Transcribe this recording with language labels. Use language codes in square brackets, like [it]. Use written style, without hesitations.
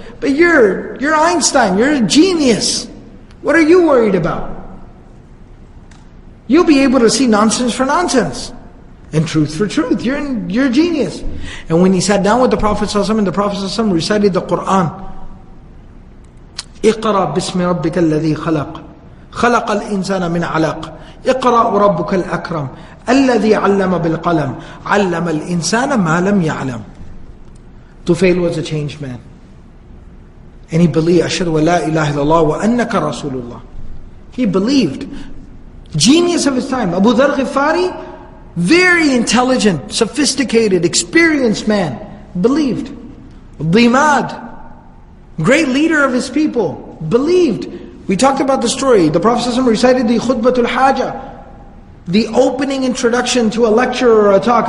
[en] But you're Einstein, you're a genius. What are you worried about? You'll be able to see nonsense for nonsense. And truth for truth. You're a genius. And when he sat down with the Prophet ﷺ, and the Prophet ﷺ recited the Qur'an. [ar] اقرأ باسم ربك الذي خلق خلق الإنسان من علق اقرأ وربك الأكرم الذي علم بالقلم علم الإنسان ما لم يعلم. [en] Tufail was a changed man. And he believed, [ar] أشهد أن لا إله إلا الله وأنك رسول الله. [en] He believed. Genius of his time. Abu Dharr Ghifari, very intelligent, sophisticated, experienced man, believed. Dimad, great leader of his people, believed. We talked about the story. The Prophet ﷺ recited the Khutbatul Hajah, the opening introduction to a lecture or a talk.